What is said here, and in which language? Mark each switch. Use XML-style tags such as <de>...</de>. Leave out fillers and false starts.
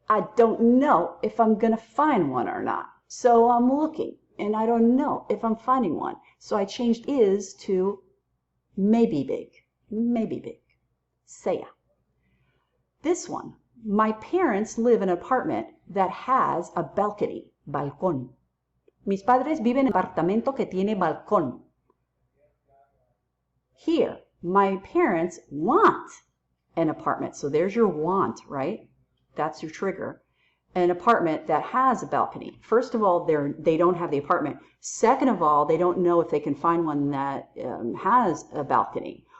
<en>I don't know if I'm going to find one or not. So I'm looking, and I don't know if I'm finding one. So I changed is to maybe big. Maybe big. Sea. This one. My parents live in an apartment that has a balcony.</en> <es>Balcón. Mis padres viven en un apartamento que tiene balcón.</es> <en>Here, my parents want an apartment. So there's your want, right? That's your trigger. An apartment that has a balcony. First of all, they don't have the apartment. Second of all, they don't know if they can find one that has a balcony.</en>